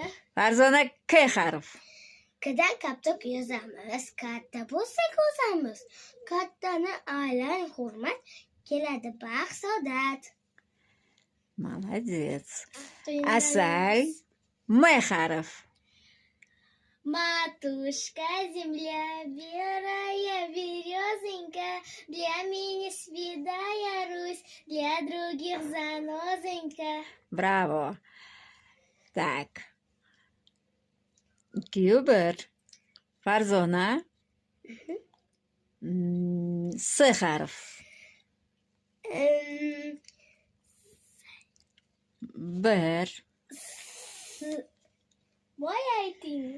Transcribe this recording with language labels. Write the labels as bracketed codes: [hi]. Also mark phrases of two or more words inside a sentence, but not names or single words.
[uz] Farzona K harf. Kadan kaptok yozamiz, katta bo'lsak o'zamiz. Kattani aylang hurmat, keladi baxt saodat. Молодец. Asal M harf. [ru] Матушка земля, белая березонька, для меня святая Русь, для других занозонька. Bravo. Так. 2, 1. [uz] Farzona S harf. Bir, Voy ayting.